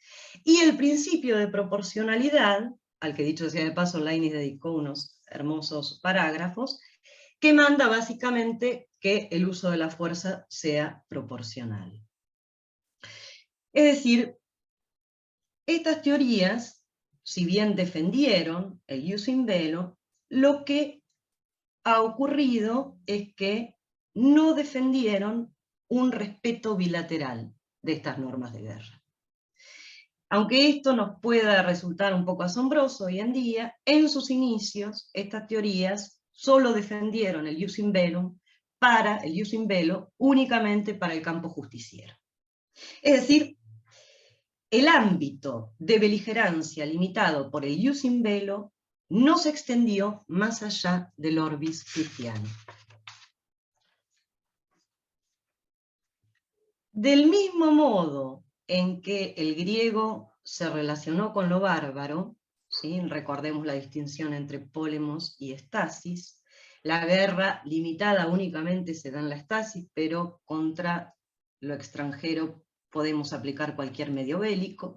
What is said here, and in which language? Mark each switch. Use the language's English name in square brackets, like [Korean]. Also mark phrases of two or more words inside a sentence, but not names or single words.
[Spanish] Y el principio de proporcionalidad, al que dicho sea de paso, Leibniz dedicó unos hermosos parágrafos, que manda básicamente que el uso de la fuerza sea proporcional. Es decir, estas teorías, si bien defendieron el [Latin] jus in bello, [Spanish] lo que ha ocurrido es que no defendieron un respeto bilateral de estas normas de guerra. Aunque esto nos pueda resultar un poco asombroso hoy en día, en sus inicios estas teorías solo defendieron el [Latin] jus in bello [Spanish] únicamente para el campo justiciero. Es decir, el ámbito de beligerancia limitado por el [Latin] jus in bello [Spanish] no se extendió más allá del orbis cristiano. Del mismo modo en que el griego se relacionó con lo bárbaro, ¿sí? Recordemos la distinción entre pólemos y estasis, la guerra limitada únicamente se da en la estasis, pero contra lo extranjero podemos aplicar cualquier medio bélico.